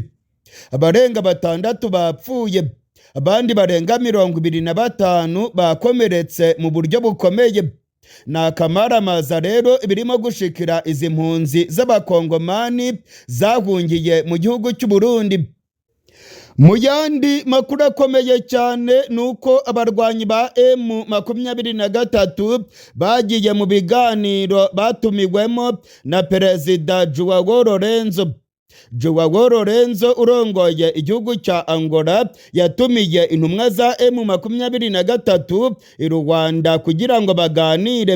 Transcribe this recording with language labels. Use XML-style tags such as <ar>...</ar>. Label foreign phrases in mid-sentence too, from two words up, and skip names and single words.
<rw>Abarenga 6 bapfuye, abandi barenga 25 bakomeretse mu buryo bukomeye. Ni akamaramaza rero birimo gushikira izi mpunzi z'abakongomani zahungiye mu gihugu cy'u Burundi. Mu yandi makuru akomeye cyane nuko abarwanyi ba M23 bagiye mu biganiro batumiwemo na Perezida Joao Lorenzo. Joao Lorenzo urongoye igihugu cya Angola yatumiye intumwa za M23 i Rwanda kugira ngo baganire.</rw>